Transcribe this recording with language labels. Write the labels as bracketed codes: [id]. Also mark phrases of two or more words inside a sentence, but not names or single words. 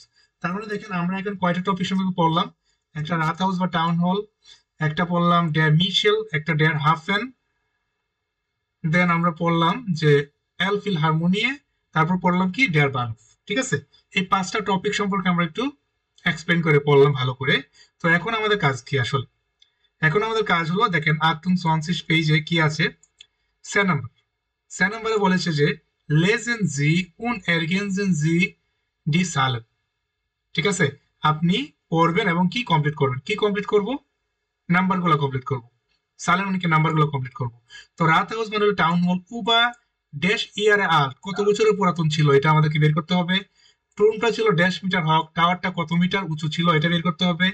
[bn] তার মানে দেখেন আমরা এখন কয়টা টপিক সম্পর্কে পড়লাম? একটা রাত হাউস বা [en] town hall, [bn] একটা পড়লাম ডেয়ার মিশেল, একটা ডেয়ার হাফেন, দেন আমরা পড়লাম যে এল ফিলহারমোনিয়ে, তারপর পড়লাম কি ডেয়ার বানফ, ঠিক আছে? এই 5টা টপিক সম্পর্কে আমরা একটু এক্সপ্লেন করে পড়লাম ভালো করে। তো এখন আমাদের কাজ কি আসলে? এখন আমাদের কাজ হলো, দেখেন 28 পেজে কি আছে, সে নাম্বার, সে নাম্বারে বলেছে যে [de] lesen Sie und ergänzen Sie die Zahlen। [bn] ঠিক আছে, আপনি পড়বেন এবং কি কমপ্লিট করবেন, কি কমপ্লিট করব, নাম্বারগুলো কমপ্লিট করব, সালের মানে কি নাম্বারগুলো কমপ্লিট করব। তো রাতহাউস মানে হলো [en] town hall, [bn] উবা ড্যাশ [de] Jahre alt, [bn] কত বছরের পুরাতন ছিল এটা আমাদেরকে বের করতে হবে। টুনটা ছিল ড্যাশ [de] Meter hoch, [bn] টাওয়ারটা কত মিটার উঁচু ছিল এটা বের করতে হবে।